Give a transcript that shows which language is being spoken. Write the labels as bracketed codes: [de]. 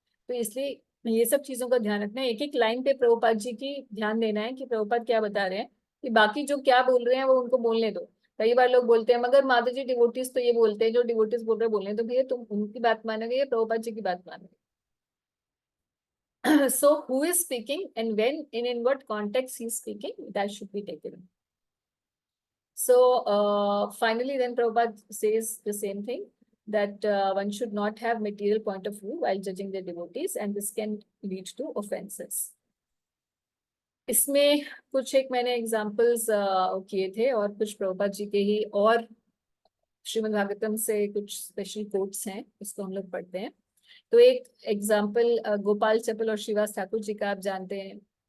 [hi] तो इसलिए ये सब चीजों का ध्यान रखना है, एक एक लाइन पे प्रभुपाद जी की ध्यान देना है कि प्रभुपाद क्या बता रहे हैं, कि बाकी जो क्या बोल रहे हैं वो उनको बोलने दो। कई बार लोग बोलते हैं मगर माता जी डिवोटीज तो ये बोलते हैं, जो डिवोटीज बोल रहे हैं बोलने, तो भैया तुम उनकी बात मानोगे या प्रभुपाद जी की बात मानोगे? [en] So who is speaking and when in what context he is speaking, that should be taken. So finally, then Prabhupada says the same thing, that one should not have material point of view while judging their devotees, and this can lead to offenses. [hi] इसमें कुछ एक मैंने examples किए थे, और कुछ प्रभुपाद जी के ही और श्रीमद् भागवतम से कुछ स्पेशल कोट्स हैं, इसको हम लोग पढ़ते हैं। तो एक एग्जाम्पल गोपाल चपल और श्रीवास ठाकुर जी का आप जानते हैं।